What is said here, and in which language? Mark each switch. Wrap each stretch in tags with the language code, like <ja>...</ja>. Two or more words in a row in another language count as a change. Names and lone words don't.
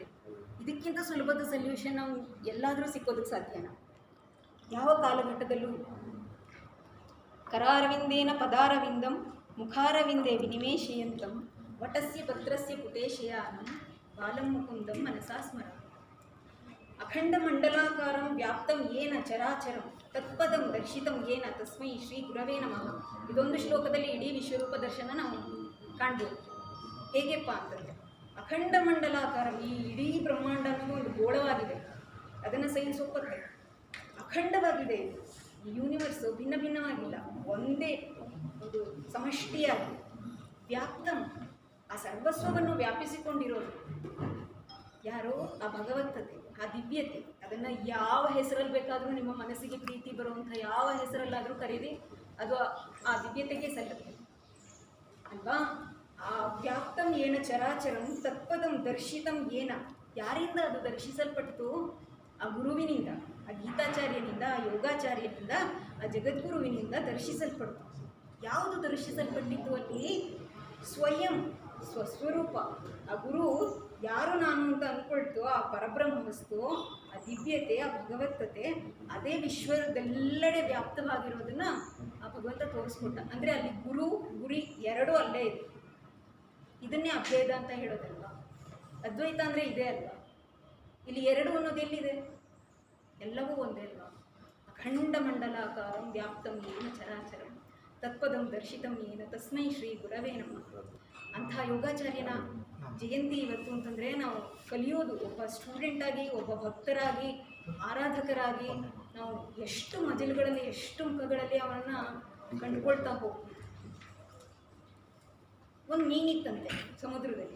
<kn>ಇದಕ್ಕಿಂತ ಸುಲಭದ ಸೊಲ್ಯೂಷನ್ ನಾವು ಎಲ್ಲಾದರೂ ಸಿಕ್ಕೋದಕ್ಕೆ ಸಾಧ್ಯನಾ? ಯಾವ ಕಾಲಘಟ್ಟದಲ್ಲೂ</kn> <sa>ಕರಾರವಿಂದೇನ ಪದಾರವಿಂದಂ ಮುಖಾರವಿಂದೇ ವಿನಿಮೇಶಯಂತಂ ವಟಸ್ಯ ಪತ್ರಸ್ಯ ಪುಟೇಶಯಾನಂ ಬಾಲಂ ಮುಕುಂದಂ ಮನಸಾ ಸ್ಮರ. ಅಖಂಡ ಮಂಡಲಾಕಾರಂ ವ್ಯಾಪ್ತಂ ಏನ ಚರಾಚರಂ ತತ್ಪದಂ ದರ್ಶಿತಂ ಏನ ತಸ್ಮೈ ಶ್ರೀ ಗುರವೇ ನಮಃ.</sa> <kn>ಇದೊಂದು ಶ್ಲೋಕದಲ್ಲಿ ಇಡೀ ವಿಶ್ವರೂಪ ದರ್ಶನ ನಾವು ಕಾಣ್ಬೋದು. ಹೇಗೆಪ್ಪ ಅಂತಂದರೆ,</kn> <sa>ಅಖಂಡ ಮಂಡಲಾಕಾರ,</sa> <kn>ಈ ಇಡೀ ಬ್ರಹ್ಮಾಂಡ ಅನ್ನೋದು ಒಂದು ಗೋಳವಾಗಿದೆ. ಅದನ್ನು ಸೈನ್ಸ್ ಒಪ್ಪುತ್ತೆ. ಅಖಂಡವಾಗಿದೆ. ಈ ಯೂನಿವರ್ಸು ಭಿನ್ನ ಭಿನ್ನವಾಗಿಲ್ಲ, ಒಂದೇ ಒಂದು ಸಮಷ್ಟಿಯಾಗಿ ವ್ಯಾಪ್ತಂ, ಆ ಸರ್ವಸ್ವವನ್ನು ವ್ಯಾಪಿಸಿಕೊಂಡಿರೋದು ಯಾರೋ ಆ ಭಗವತ್ತತೆ, ಆ ದಿವ್ಯತೆ. ಅದನ್ನು ಯಾವ ಹೆಸರಲ್ಲಿ ಬೇಕಾದರೂ ನಿಮ್ಮ ಮನಸ್ಸಿಗೆ ಪ್ರೀತಿ ಬರುವಂಥ ಯಾವ ಹೆಸರಲ್ಲಾದರೂ ಕರೀರಿ, ಅದು ಆ ದಿವ್ಯತೆಗೆ ಸಲ್ಲುತ್ತೆ ಅಲ್ವಾ?</kn> <sa>ಆ ವ್ಯಾಪ್ತಂ ಏನ ಚರಾಚರಂ ತತ್ಪದಂ ದರ್ಶಿತಂ ಏನ,</sa> <kn>ಯಾರಿಂದ ಅದು ದರ್ಶಿಸಲ್ಪಟ್ಟು? ಆ ಗುರುವಿನಿಂದ, ಆ ಗೀತಾಚಾರ್ಯನಿಂದ, ಆ ಯೋಗಾಚಾರ್ಯನಿಂದ, ಆ ಜಗದ್ಗುರುವಿನಿಂದ ದರ್ಶಿಸಲ್ಪಡ್ತು. ಯಾವುದು ದರ್ಶಿಸಲ್ಪಟ್ಟಿತ್ತು ಅಲ್ಲಿ? ಸ್ವಯಂ, ಸ್ವಸ್ವರೂಪ. ಆ ಗುರು ಯಾರು ನಾನು ಅಂತ ಅಂದ್ಕೊಳ್ತು, ಆ ಪರಬ್ರಹ್ಮ ವಸ್ತು, ಆ ದಿವ್ಯತೆ, ಆ ಭಗವತ್ತತೆ, ಅದೇ ವಿಶ್ವದೆಲ್ಲೆಡೆ ವ್ಯಾಪ್ತವಾಗಿರೋದನ್ನು ಆ ಭಗವಂತ ತೋರಿಸ್ಕೊಟ್ಟ. ಅಂದರೆ ಅಲ್ಲಿ ಗುರು ಗುರಿ ಎರಡೂ ಅಲ್ಲೇ ಇದೆ. ಇದನ್ನೇ ಅಭೇದ ಅಂತ ಹೇಳೋದಲ್ವಾ. ಅದ್ವೈತ ಅಂದರೆ ಇದೇ ಅಲ್ವಾ. ಇಲ್ಲಿ ಎರಡು ಅನ್ನೋದು ಎಲ್ಲಿದೆ? ಎಲ್ಲವೂ ಒಂದೇ ಅಲ್ವಾ.</kn> <sa>ಅಖಂಡ ಮಂಡಲಾಕಾರಂ ವ್ಯಾಪ್ತಂ ಏನ ಚರಾಚರಂ ತತ್ಪದಂ ದರ್ಶಿತಂ ಏನ ತಸ್ಮೈ ಶ್ರೀ ಗುರವೇ ನಮಃ.</sa> <kn>ಅಂಥ ಯೋಗಾಚಾರ್ಯನ ಜಯಂತಿ ಇವತ್ತು ಅಂತಂದರೆ ನಾವು ಕಲಿಯೋದು, ಒಬ್ಬ ಸ್ಟೂಡೆಂಟಾಗಿ, ಒಬ್ಬ ಭಕ್ತರಾಗಿ, ಆರಾಧಕರಾಗಿ ನಾವು ಎಷ್ಟು ಮಜಲುಗಳಲ್ಲಿ, ಎಷ್ಟು ಮುಖಗಳಲ್ಲಿ ಅವರನ್ನು ಕಂಡುಕೊಳ್ತಾ ಹೋಗ್ತೀವಿ. ಒಂದು ಮೀನಿತ್ತಂತೆ ಸಮುದ್ರದಲ್ಲಿ.</kn>